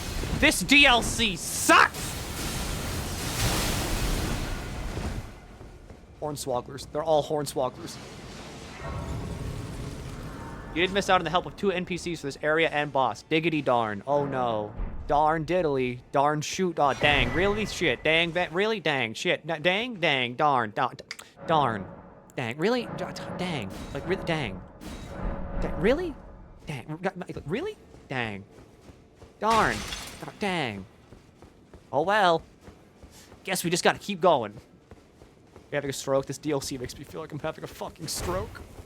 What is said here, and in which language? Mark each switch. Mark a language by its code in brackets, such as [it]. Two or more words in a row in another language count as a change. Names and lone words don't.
[en] This DLC sucks. Hornswogglers. They're all hornswogglers. You did miss out on the help of 2 NPCs for this area and boss. Diggity darn. Oh no. Darn diddly. Darn shoot. Oh dang. Really? Shit. Dang. Really? Dang. Shit. Dang. Dang. Darn. Darn. Dang. Really? Dang. Like, really? Dang. Really? Dang. Really? Dang. Darn. Dang. Oh well. Guess we just gotta keep going. I'm having a stroke. This DLC makes me feel like I'm having a fucking stroke.